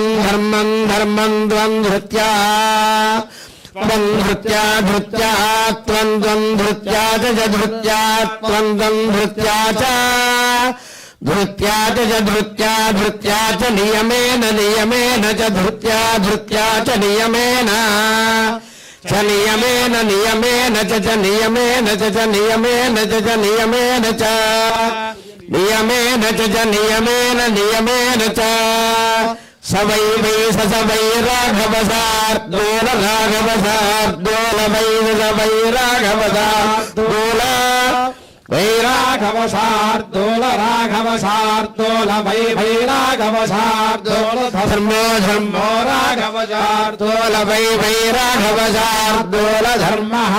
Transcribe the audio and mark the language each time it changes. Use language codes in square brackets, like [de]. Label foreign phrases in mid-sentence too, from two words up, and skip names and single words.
[sa] ధర్మం ధర్మం ద్వం ధృత్యా త్వం ధృత్యా ధృత్యా త్వం త్వం ధృత్యా చ ధృత్యా త్వం త్వం ధృత్యా చ ధృత్యా చ ధృత్యా ధృత్యా చ నియమేన నియమేన చ ధృత్యా ధృత్యా చ నియమేన చ నియమేన నియమేన చ నియమేన చ నియమేన చ నియమేన చ నియమేన చ నియమేన నియమేన చ సవై వై సవై రాఘవ సార్దూల రాఘవ సార్దూల వై సవై రాఘవ సార్దూల వైరాఘవ శార్దూల రాఘవ శార్దూల వై వైరాఘవ శార్దూల ధర్మో ధర్మో రాఘవ శార్దూల వై వైరాఘవ శార్దూల ధర్మ